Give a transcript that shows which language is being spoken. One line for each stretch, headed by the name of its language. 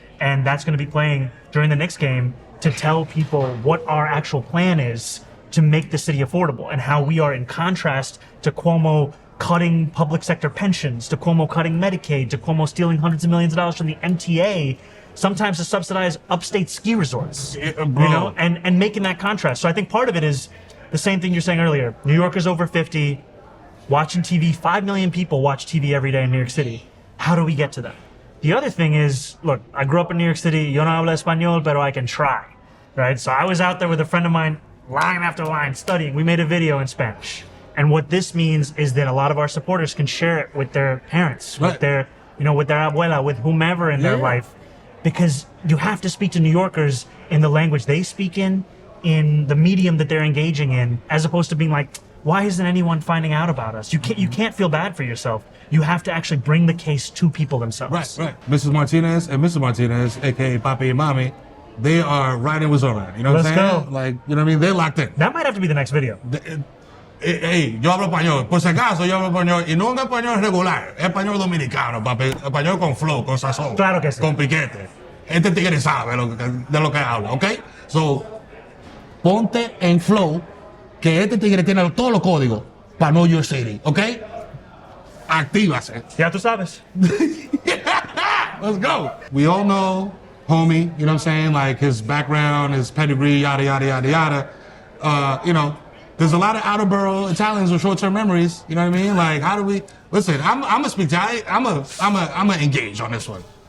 English: And that's going to be playing during the Knicks game to tell people what our actual plan is to make the city affordable and how we are in contrast to Cuomo cutting public sector pensions, to Cuomo cutting Medicaid, to Cuomo stealing hundreds of millions of dollars from the MTA, sometimes to subsidize upstate ski resorts, you know, and making that contrast. So I think part of it is the same thing you're saying earlier. New Yorkers over 50, watching TV, 5 million people watch TV every day in New York City. How do we get to them? The other thing is, look, I grew up in New York City.
Spanish: Yo no hablo español, pero
English: I can try, right? So I was out there with a friend of mine, line after line, studying. We made a video in Spanish. And what this means is that a lot of our supporters can share it with their parents, with their, you know, with their abuela, with whomever in their life. Because you have to speak to New Yorkers in the language they speak in the medium that they're engaging in, as opposed to being like, why isn't anyone finding out about us? You can't feel bad for yourself. You have to actually bring the case to people themselves. Right. Mrs. Martinez and Mr. Martinez, aka Papi and Mommy, they are riding with Zohran. You know what I'm saying? Let's go. Like, you know what I mean? They're locked in. That might have to be the next video.
Spanish: Hey, yo hablo español. Por si acaso, yo hablo español. Y no un español regular. Español dominicano, papi. Español con flow, con sazón. Claro que sí. Con piquete. Este tigre sabe de lo que habla, ¿ok? So, ponte en flow, que este tigre tiene todos los códigos para New York City, ¿ok? Actívase. Ya tú sabes.
English: Let's go. We all know homie, you know what I'm saying? Like his background, his pedigree, yada, yada, yada, yada. You know, there's a lot of outer borough Italians with short-term memories. You know what I mean? Like, how do we, listen, I'm gonna speak to, I'm gonna engage on this one.